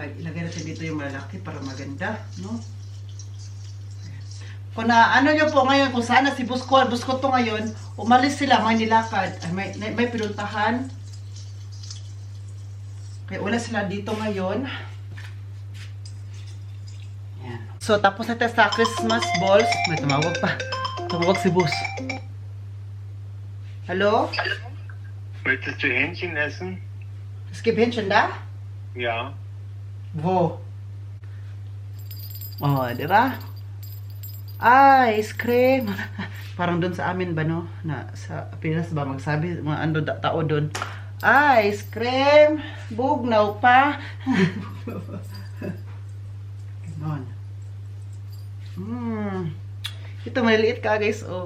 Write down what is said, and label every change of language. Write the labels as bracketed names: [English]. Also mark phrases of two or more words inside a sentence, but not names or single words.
[Filipino] Ilagay natin dito yung malalaki para maganda, no? Kung nyo po ngayon, kung saan na si Busko to ngayon, umalis sila, may nilakad. May pinuntahan. Kaya wala sila dito ngayon. Yan. So, tapos natin sa [English] Christmas balls. [Filipino] May tumawag pa. Tumawag si Bus. Hallo? [German] Möchtest du Hähnchen essen? Es gibt Hähnchen da? Ja. Wo? [Filipino] Oh, di ba? [English] Ice cream. [Filipino] Parang doon sa amin ba, no? Sa Pinas ba magsabi, mga tao doon. [English] Ice cream. [Filipino] Bugnaw pa. Ganon. Ito maliliit ka guys. Oh.